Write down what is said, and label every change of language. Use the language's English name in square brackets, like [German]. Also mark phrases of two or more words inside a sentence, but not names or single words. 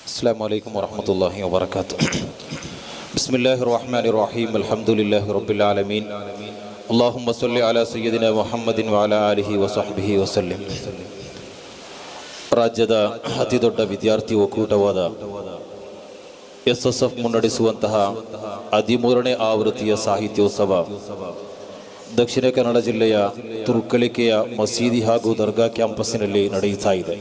[Arabic] السلام عليكم ورحمة الله وبركاته. بسم الله الرحمن الرحيم. الحمد لله رب العالمين. اللهم صل على سيدنا محمد وعلى آله وصحبه وسلم. [Kannada] ರಾಜ್ಯದ ಅತಿ ದೊಡ್ಡ ವಿದ್ಯಾರ್ಥಿ ಒಕ್ಕೂಟವಾದ SSF ಮುನ್ನಡೆಸುವಂತಹ 13ನೇ ಆವೃತ್ತಿಯ ಸಾಹಿತ್ಯೋತ್ಸವ ದಕ್ಷಿಣ ಕನ್ನಡ ಜಿಲ್ಲೆಯ ತುರ್ಕಲಿಕೆಯ ಮಸೀದಿ ಹಾಗೂ ದರ್ಗಾ ಕ್ಯಾಂಪಸ್ಸಿನಲ್ಲಿ ನಡೆಯುತ್ತಾ ಇದೆ.